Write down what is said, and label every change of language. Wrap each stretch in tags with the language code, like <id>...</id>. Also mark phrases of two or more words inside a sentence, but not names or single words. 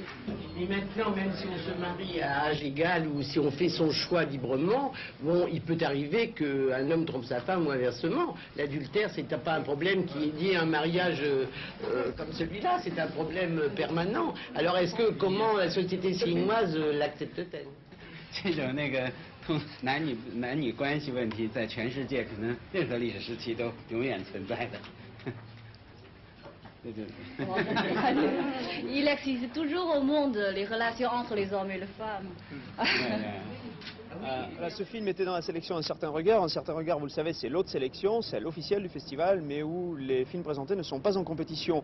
<fr>Et maintenant, même si on se marie à âge égal ou si on fait son choix librement, bon, il peut arriver qu'un homme trompe sa femme ou inversement. L'adultère, c'est pas un problème qui est lié à un mariage comme celui-là, c'est un problème permanent. Alors comment la société chinoise l'accepte-t-elle?</fr> <zh>这种男女关系问题，在全世界可能任何历史时期都永远存在的。</zh> <fr>Il existe toujours au monde les relations entre les hommes et les femmes. Là, ce film était dans la sélection Un certain regard. Un certain regard, vous le savez, c'est l'autre sélection, c'est l'officielle du festival, mais où les films présentés ne sont pas en compétition.</fr>